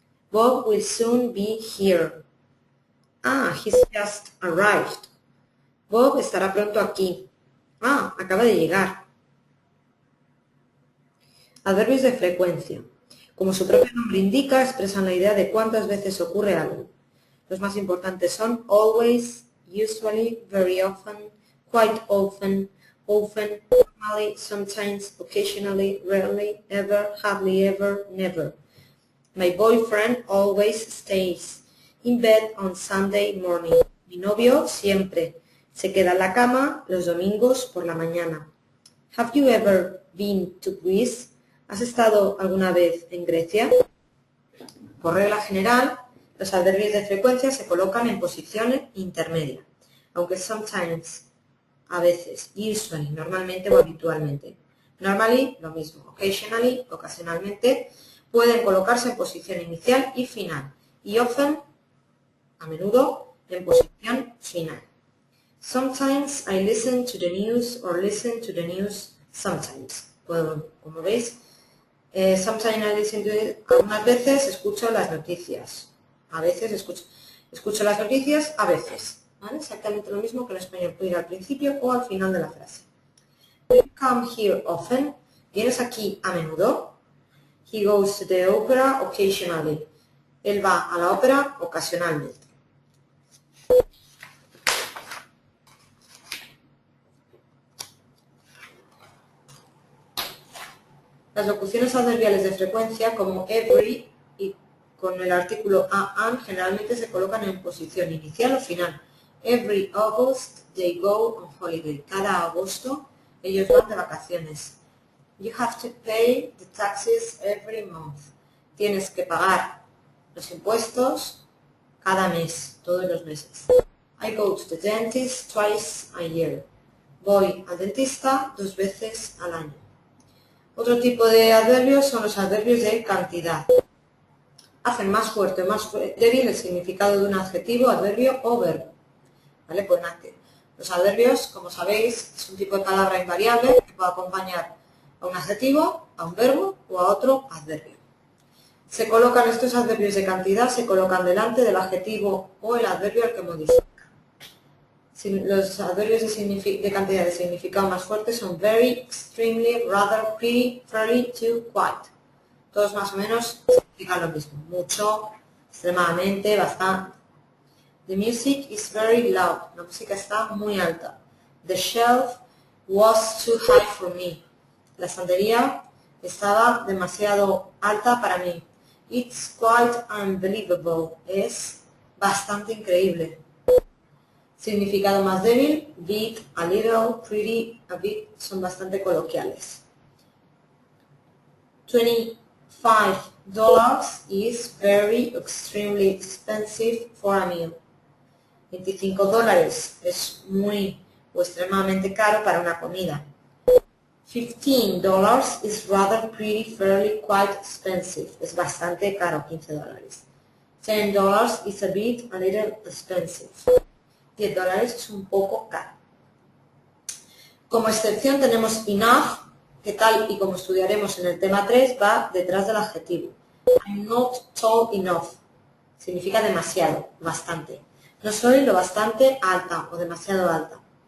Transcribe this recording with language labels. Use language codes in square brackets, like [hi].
[en] Bob will soon be here. Ah, he's just arrived. [es] Bob estará pronto aquí. Ah, acaba de llegar. Adverbios de frecuencia. Como su propio nombre indica, expresan la idea de cuántas veces ocurre algo. Los más importantes son [en] always, usually, very often, quite often, often, normally, sometimes, occasionally, rarely, ever, hardly ever, never. My boyfriend always stays in bed on Sunday morning. [es] Mi novio siempre se queda en la cama los domingos por la mañana. [en] Have you ever been to Greece? [es] ¿Has estado alguna vez en Grecia? Por regla general, los adverbios de frecuencia se colocan en posición intermedia, aunque sometimes, a veces, usually, normalmente o habitualmente. Normally, lo mismo. Occasionally, ocasionalmente, pueden colocarse en posición inicial y final, y often, a menudo, en posición final. [en] Sometimes I listen to the news or listen to the news sometimes. [es] Bueno, como veis, [en] sometimes I listen to it, [es] algunas veces escucho las noticias. A veces escucho las noticias, a veces. ¿Vale? Exactamente lo mismo que en español, puede ir al principio o al final de la frase. [en] Do you come here often? [es] ¿Vienes aquí a menudo? [en] He goes to the opera occasionally. [es] Él va a la ópera ocasionalmente. Las locuciones adverbiales de frecuencia como every y con el artículo an generalmente se colocan en posición inicial o final. [en] Every August they go on holiday. [es] Cada agosto ellos van de vacaciones. [en] You have to pay the taxes every month. [es] Tienes que pagar los impuestos cada mes, todos los meses. [en] I go to the dentist twice a year. [es] Voy al dentista 2 veces al año. Otro tipo de adverbios son los adverbios de cantidad. Hacen más fuerte o más débil el significado de un adjetivo, adverbio o verbo. ¿Vale? Pues los adverbios, como sabéis, es un tipo de palabra invariable que puede acompañar a un adjetivo, a un verbo o a otro adverbio. Se colocan estos adverbios de cantidad, se colocan delante del adjetivo o el adverbio al que modifica. Los adverbios de cantidad de significado más fuerte son very, extremely, rather, pretty, fairly, to, quite. Todos más o menos significan lo mismo. Mucho, extremadamente, bastante. [en] The music is very loud. [es] La música está muy alta. [en] The shelf was too high for me. [es] La estantería estaba demasiado alta para mí. [en] It's quite unbelievable. [es] Es bastante increíble. Significado más débil, big, a little, pretty, a bit, son bastante coloquiales. [en] $25 is very extremely expensive for a meal. [es] $25 es muy o extremadamente caro para una comida. [en] $15 is rather pretty, fairly, quite expensive. [es] Es bastante caro, [en] $15. $10 is a bit, a little expensive. [es] $10 es un poco caro. Como excepción tenemos enough, que tal y como estudiaremos en el tema 3, va detrás del adjetivo. [en] I'm not tall enough. [es] Significa demasiado, bastante. No soy lo bastante alta o demasiado alta.